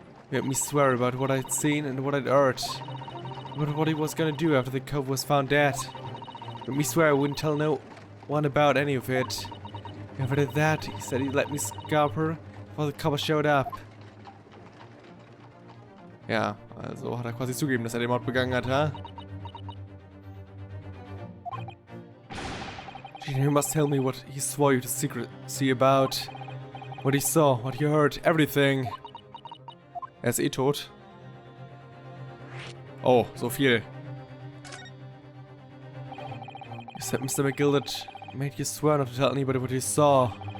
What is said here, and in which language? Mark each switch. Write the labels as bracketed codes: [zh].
[en] He made me swear about what I'd seen and what I'd heard. About what he was gonna do after the cove was found dead. Made me swear I wouldn't tell no one about any of it. If I did that, he said he'd let me scalp her before the copper showed up. [de] Ja, also hat er quasi zugegeben, dass er den Mord begangen hat, ha? [en] You must tell me what he swore you to secrecy about. What he saw, what he heard, everything. [de] Er ist eh tot. Oh, so viel. [en] You said Mr. McGilded made you swear not to tell anybody what you saw.